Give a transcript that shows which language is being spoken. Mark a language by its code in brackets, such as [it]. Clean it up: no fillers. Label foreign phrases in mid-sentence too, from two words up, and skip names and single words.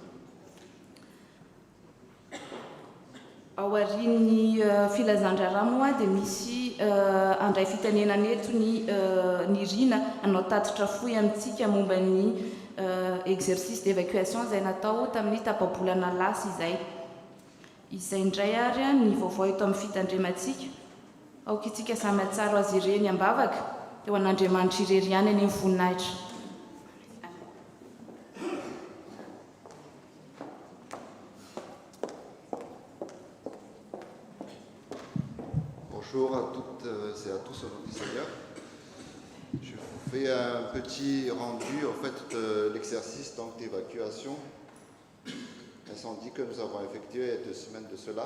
[mg] Ao aorian'ny filazandrara moa dia misy andray fitenenana eto ny rina anao tatitra fohy amintsika momba ny [fr] exercice d'évacuation [mg] izay natao tamin'ny tapabolana lasa izay indray ary ny vaovao eto amin'ny fitandremantsika aoka itsika samy atsaro azy ireny ambavaka eo an'Andriamanitra irery ihany any amin'ny voninahitra. [fr] Bonjour à toutes et à tous au nom du Seigneur. Je vous fais un petit rendu en fait de l'exercice d'évacuation incendie que nous avons effectué il y a 2 semaines de cela.